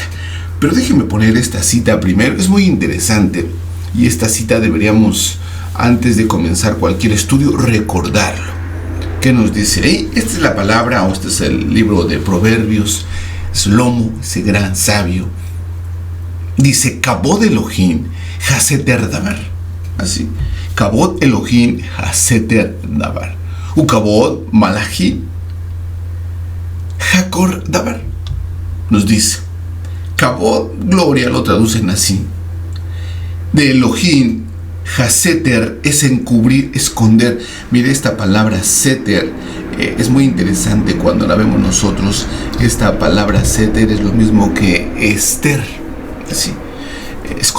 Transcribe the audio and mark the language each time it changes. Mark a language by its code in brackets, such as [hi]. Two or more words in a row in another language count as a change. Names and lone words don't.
[es] Pero déjenme poner esta cita primero, es muy interesante, y esta cita deberíamos, antes de comenzar cualquier estudio, recordarlo. ¿Qué nos dice ahí? Esta es la palabra, o este es el libro de Proverbios. Shlomo, ese gran sabio, dice: [he] כבוד אלהים הסתר דבר. Así, כבוד אלהים הסתר דבר. וכבוד מלכים חקר דבר. [es] Nos dice, Kabod, gloria, lo traducen así. De Elohim, Haseter es encubrir, esconder. Mire, esta palabra seter es muy interesante cuando la vemos nosotros. Esta palabra seter es lo mismo que Esther, así, escondido.